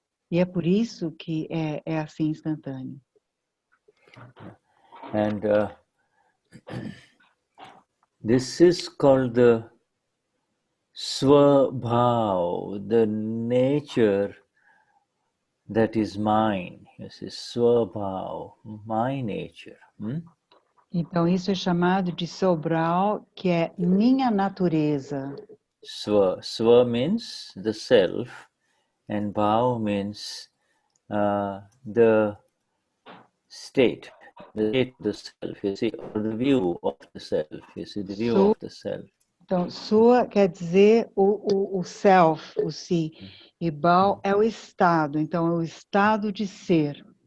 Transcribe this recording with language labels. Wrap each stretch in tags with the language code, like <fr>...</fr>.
<pt>E é por isso que é assim instantâneo.</pt> <en>And this is called the Swabhav, the nature that is mine. This is Swabhav, my nature.</en> <pt>Então, isso é chamado de Sobral, que é minha natureza.</pt> <en>Swa means the self, and Bhav means the state of the self, you see, or the view of the self, you see, the view of the self.</en> <pt>Então, sua quer dizer o self, o si, e Bao é o estado, então é o estado de ser.</pt>